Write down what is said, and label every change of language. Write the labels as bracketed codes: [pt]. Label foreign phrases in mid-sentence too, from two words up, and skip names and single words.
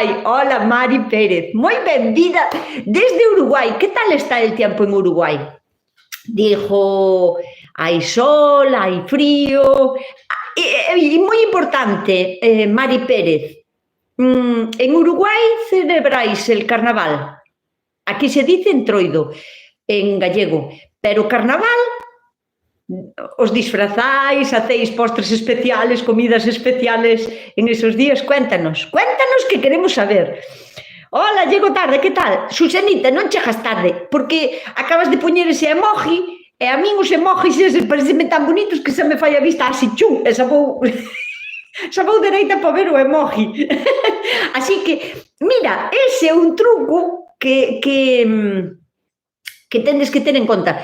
[es] Hola, Mari Pérez. [gl] Moi benvida desde Uruguai. Que tal está el tempo en Uruguai? Dijo, hai sol, hai frío. E moi importante, Mari Pérez, en Uruguai [es] celebráis el carnaval. Aquí se dice entroido, en gallego. Pero carnaval... os disfrazáis, hacéis postres especiales, comidas especiales en esos días? Cuéntanos que queremos saber. Hola, llego tarde, que tal? Susanita, [gl] non chegas tarde, porque acabas de poñer ese emoji, e a min os emojis eses pareceme tan bonitos que se me fai a vista así chum, e xa vou dereita para ver o emoji. Así que, mira, ese é un truco que tendes que ter en conta.